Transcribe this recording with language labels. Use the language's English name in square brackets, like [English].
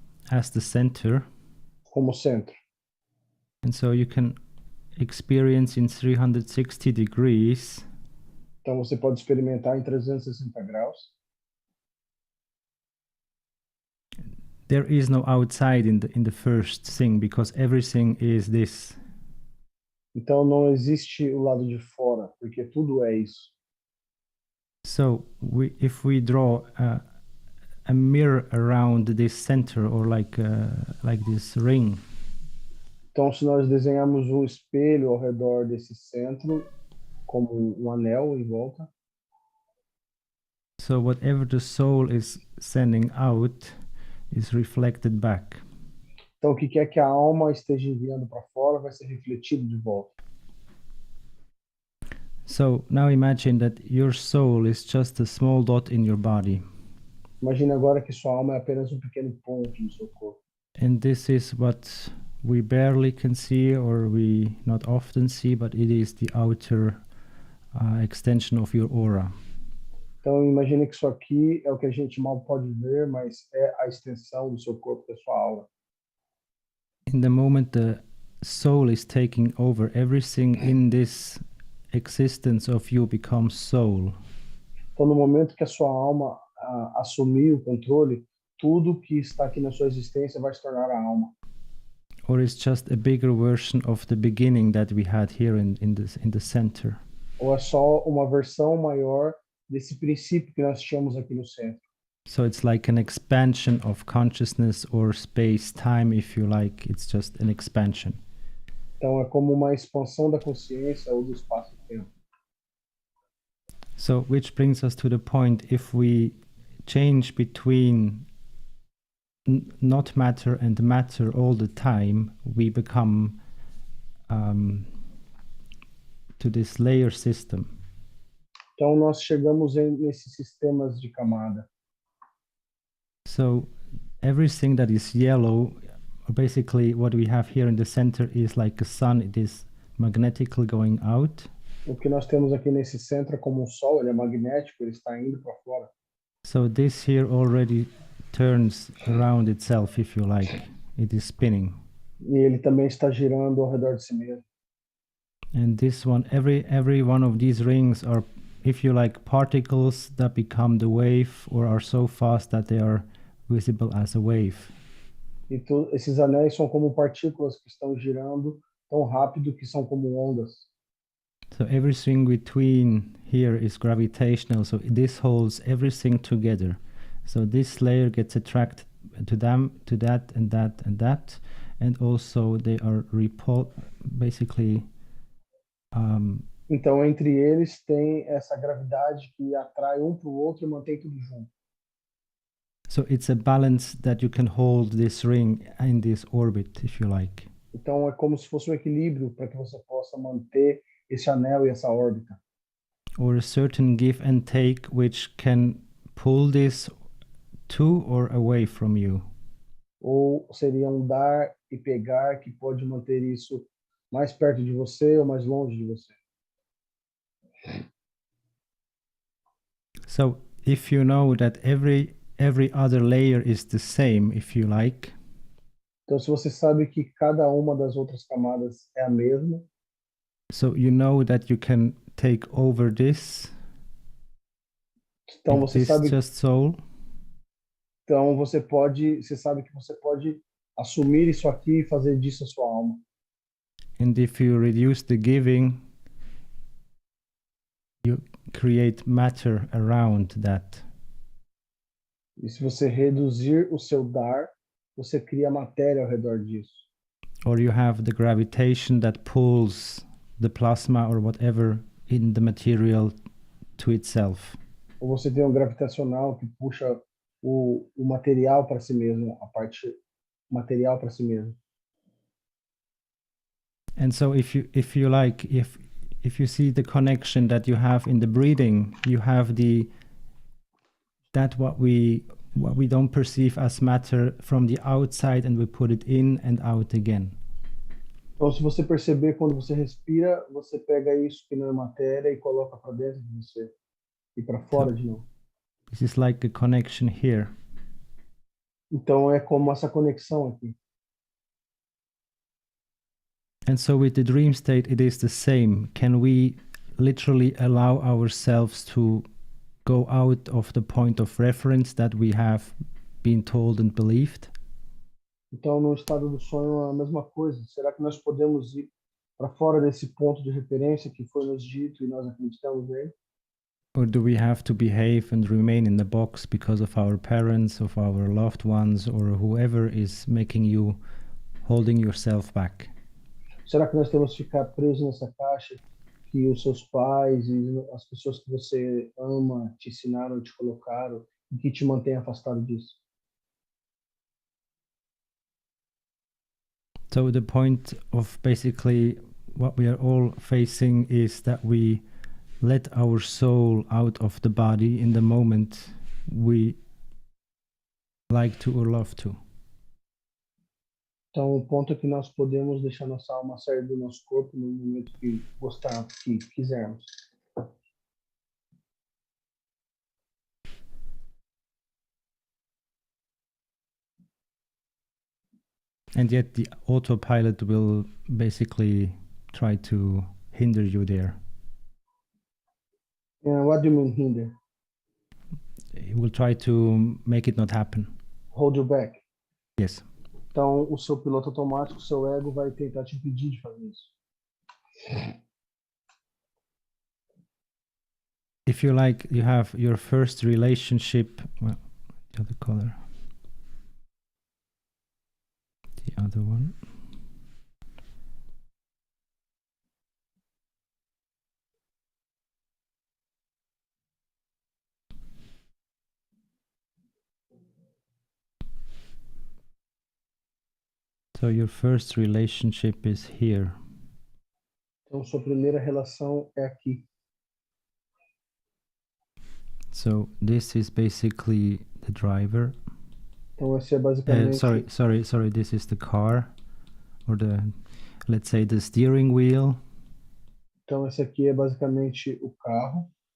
[English] as the center, [Portuguese] como centro, [English] and so you can experience in 360 degrees, [Portuguese] então você pode experimentar em 360 graus. [English] There is no outside in the first thing, because everything is this. [Portuguese] Então não existe o lado de fora, porque tudo é isso. [English] So if we draw a mirror around this center, or like this ring. [Portuguese] Então se nós desenharmos um espelho ao redor desse centro, como um anel em volta. [English] So whatever the soul is sending out is reflected back. [Portuguese] Então o que quer que a alma esteja enviando para fora vai ser refletido de volta. [English] So now imagine that your soul is just a small dot in your body. [Portuguese] Imagine agora que sua alma é apenas um pequeno ponto no seu corpo. [English] And this is what we barely can see, or we not often see, but it is the outer extension of your aura. [Portuguese] Então imagine que isso aqui é o que a gente mal pode ver, mas é a extensão do seu corpo, da sua aura. [English] In the moment the soul is taking over, everything in this existence of you becomes soul. [Portuguese] Então, no momento que a sua alma assumir o controle, tudo que está aqui na sua existência vai se tornar a alma. [English] Or it's just a bigger version of the beginning that we had here in the center. [Portuguese] Ou é só uma versão maior desse princípio que nós tínhamos aqui no centro. [English] So it's like an expansion of consciousness or space-time, if you like. It's just an expansion. [Portuguese] Então, é como uma expansão da consciência ou do espaço-tempo. [English] So, which brings us to the point, if we change between not matter and matter all the time, we become to this layer system. [Portuguese] Então, nós chegamos nesses sistemas de camada. [English] So, everything that is yellow, basically what we have here in the center is like a sun, it is magnetically going out. [Portuguese] O que nós temos aqui nesse centro é como um sol, ele é magnético, ele está indo para fora. [English] So this here already turns around itself, if you like. It is spinning. [Portuguese] E ele também está girando ao redor de si mesmo. [English] And this one, every one of these rings are, if you like, particles that become the wave or are so fast that they are visible as a wave. [Portuguese] E esses anéis são como partículas que estão girando tão rápido que são como ondas. [English] So everything between here is gravitational, so this holds everything together. So this layer gets attracted to them, to that, and that, and that, and also they are basically. [Portuguese] Então, entre eles tem essa gravidade que atrai um para o outro e mantém tudo junto. [English] So it's a balance that you can hold this ring in this orbit, if you like. [Portuguese] Então, é como se fosse um equilíbrio para que você possa manter esse anel e essa órbita. [English] Or a certain give and take which can pull this to or away from you. [Portuguese] Ou seria um dar e pegar que pode manter isso mais perto de você ou mais longe de você. [English] So if you know that every other layer is the same, if you like. [Portuguese] Então, se você sabe que cada uma das outras camadas é a mesma, [English] so you know that you can take over this. [Portuguese] Então você sabe. [English] Just soul. [Portuguese] Então você sabe que você pode assumir isso aqui e fazer disso a sua alma. [English] And if you reduce the giving, you create matter around that. [Portuguese] E se você reduzir o seu dar, você cria matéria ao redor disso. [English] Or you have the gravitation that pulls the plasma or whatever in the material to itself. [Portuguese] Ou você tem um gravitacional que puxa o material para si mesmo, a parte material para si mesmo. [English] And so if you like, if you see the connection that you have in the breathing, you have what we don't perceive as matter from the outside, and we put it in and out again. [Portuguese] Então, se você perceber, quando você respira, você pega isso que não é matéria e coloca para dentro de você e para fora de novo. [English] This is like a connection here. [Portuguese] Então é como essa conexão aqui. [English] And so with the dream state, it is the same. Can we literally allow ourselves to go out of the point of reference that we have been told and believed? [Portuguese] Então, no estado do sonho é a mesma coisa. Será que nós podemos ir para fora desse ponto de referência que foi nos dito e nós acreditamos nele? [English] Or do we have to behave and remain in the box because of our parents, of our loved ones, or whoever is making you, holding yourself back? [Portuguese] Será que nós temos que ficar presos nessa caixa que os seus pais e as pessoas que você ama te ensinaram, te colocaram e que te mantém afastado disso? [English] So the point of basically what we are all facing is that we let our soul out of the body in the moment we like to or love to. [Portuguese] Então, o ponto é que nós podemos deixar nossa alma sair do nosso corpo no momento que gostarmos, que quisermos. [English] And yet the autopilot will basically try to hinder you there. What do you mean hinder? it will try to make it not happen. Hold you back. Yes. [Portuguese] Então, o seu piloto automático, o seu ego, vai tentar te impedir de fazer isso. [English] If you like, you have your first relationship. Well, the other color. The other one. So your first relationship is here. [Portuguese] Então, sua primeira relação é aqui. [English] So this is basically the driver. [Portuguese] Então, esse é basicamente... [English] Sorry. This is the car, or let's say the steering wheel. [Portuguese] Então, esse aqui é basicamente o carro.